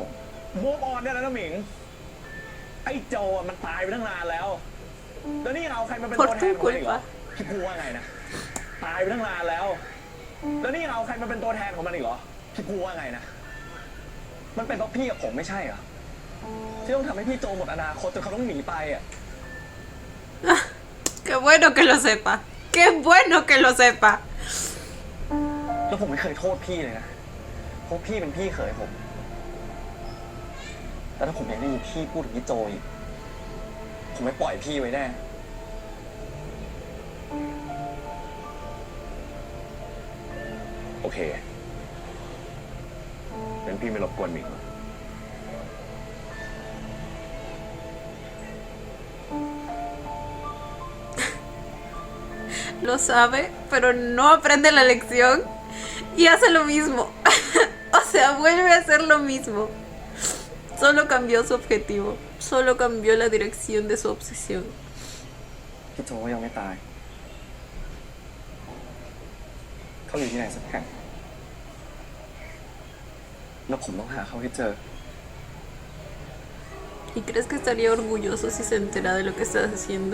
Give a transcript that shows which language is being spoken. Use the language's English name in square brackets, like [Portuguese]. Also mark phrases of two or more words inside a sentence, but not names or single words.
[Thai] มูฟออนได้แล้วนะหมิง ไอ้โจอะมันตายไปตั้งนานแล้ว แล้วนี่เอาใครมาเป็นตัวแทนของมันอีกเหรอ พี่พูดว่าไงนะ ตายไปตั้งนานแล้ว แล้วนี่เอาใครมาเป็นตัวแทนของมันอีกเหรอ พี่พูดว่าไงนะ มันเป็นเพราะพี่กับผมไม่ใช่เหรอที่ต้องทำให้พี่โจหมดอนาคตจนเขาต้องหนีไปอ่ะ [Spanish] Qué bueno que lo sepa. Qué bueno que lo sepa. [Thai] แล้วผมไม่เคยโทษพี่เลยนะ เพราะพี่เป็นพี่เขยผม แต่ถ้าผมยังได้ยินพี่พูดถึงพี่โจอีก ผมไม่ปล่อยพี่ไว้แน่ โอเคงั้นพี่ไม่รบกวนหมิง [Spanish] Lo sabe, pero no aprende la lección y hace lo mismo. O sea, vuelve a hacer lo mismo. Solo cambió su objetivo. Solo cambió la dirección de su obsesión. [Thai] พี่โจยังไม่ตาย เขาอยู่ที่ไหนสักแห่ง แล้วผมต้องหาเขาให้เจอ [Spanish] ¿Y crees que estaría orgulloso si se entera de lo que estás haciendo?